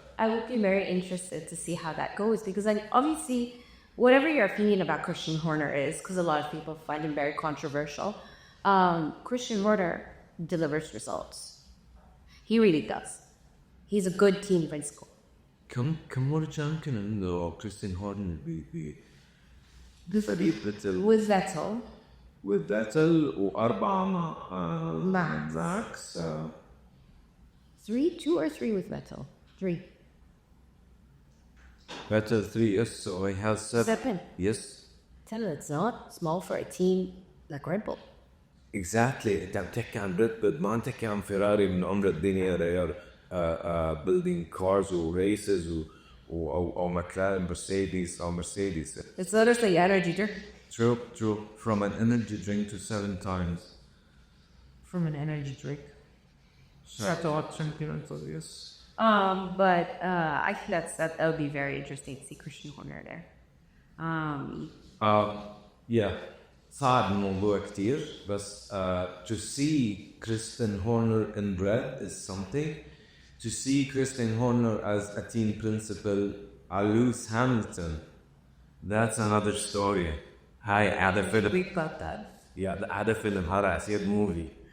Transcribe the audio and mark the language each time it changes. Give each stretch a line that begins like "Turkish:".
English: I would be very interested to see how that goes because obviously whatever your opinion about Christian Horner is, because a lot of people find him very controversial, Christian Horner delivers results. He really does. He's a good team principal.
Arabic: كم مرة يمكن إنه كريستيان هورنر بفريق فيتل
English: with Vettel
Arabic: وأربعة مع Max.
English: 2 or 3 with Vettel? 3. Vettel 3, yes, so he has 7. Yes. Tell her it's not small for a team like Red Bull. Exactly.
Arabic: أنت عم تحكي عن ريد بول ما عم تحكي عن فيراري من عمر الدنيا
English: they are building cars
Arabic: و races أو McLaren Mercedes.
English: It's literally energy drink. True. From an energy drink to 7 times. From an energy drink. Yes. But I think that would be very interesting to see Christian Horner there. Yeah.
Arabic: صعب الموضوع كتير بس
English: to see Christian Horner in red is something. To see Christian Horner as a team principal Lewis Hamilton, that's another story.
Arabic: هذا فيلم.
English: We got that.
Arabic: Yeah, هذا فيلم هذا عسير movie.